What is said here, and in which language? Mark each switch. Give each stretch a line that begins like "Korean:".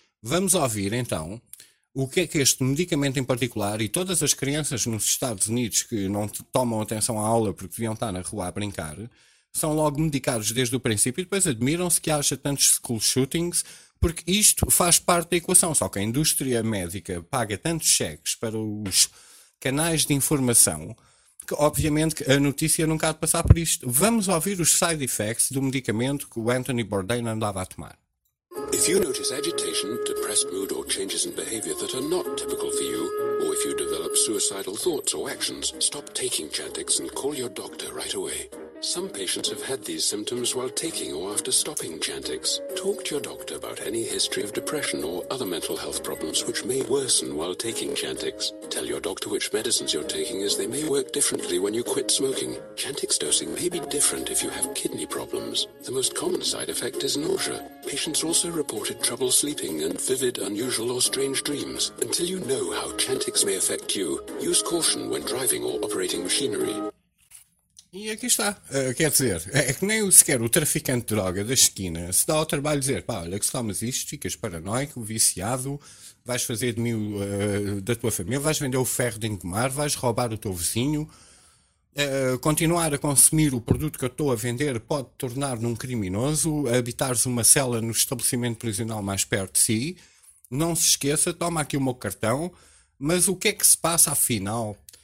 Portuguese: Vamos ouvir então o que é que este medicamento em particular e todas as crianças nos Estados Unidos que não tomam atenção à aula porque deviam estar na rua a brincar são logo medicados desde o princípio e depois admiram-se que haja tantos
English: school shootings
Portuguese: porque isto faz parte da equação. Só que a indústria médica paga tantos cheques para os canais de informação que obviamente a notícia nunca há de passar por isto. Vamos ouvir os
English: side effects
Portuguese: do medicamento que o Anthony Bourdain andava a tomar.
English: If you notice agitation, depressed mood or changes in behavior that are not typical for you, or if you develop suicidal thoughts or actions, stop taking Chantix and call your doctor right away. Some patients have had these symptoms while taking or after stopping Chantix. Talk to your doctor about any history of depression or other mental health problems which may worsen while taking Chantix. Tell your doctor which medicines you're taking as they may work differently when you quit smoking. Chantix dosing may be different if you have kidney problems. The most common side effect is nausea. Patients also reported trouble sleeping and vivid, unusual or strange dreams. Until you know how Chantix may affect you, use caution when driving or operating machinery.
Portuguese: E aqui está, quer dizer, é que nem sequer o traficante de droga da esquina se dá ao trabalho de dizer, pá, olha que se tomas isto, ficas paranoico, viciado, vais fazer de mim da tua família, vais vender o ferro de engomar, vais roubar o teu vizinho, continuar a consumir o produto que eu estou a vender pode tornar num criminoso, habitares uma cela no estabelecimento prisional mais perto de si, não se esqueça, toma aqui o meu cartão, mas o que é que se passa afinal?